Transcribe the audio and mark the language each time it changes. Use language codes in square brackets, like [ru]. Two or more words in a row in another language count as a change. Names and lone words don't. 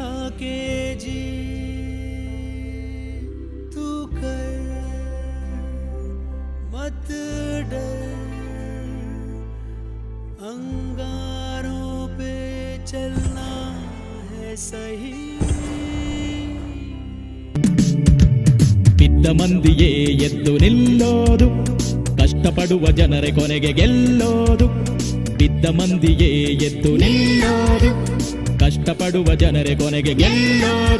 [hi] केजी तू कर मत डर, अंगारों पे चलना है सही। [kn] ಬಿದ್ದ ಮಂದಿಯೇ ಎದ್ದು ನಿಲ್ಲೋದು, ಕಷ್ಟಪಡುವ ಜನರೇ ಕೊನೆಗೆ ಗೆಲ್ಲೋದು. ಬಿದ್ದ ಮಂದಿಯೇ ಎದ್ದು ನಿಲ್ಲೋದು, ಕಷ್ಟಪಡುವ ಜನರೇ ಕೊನೆಗೆ ಗೆಲ್ಲೋದು.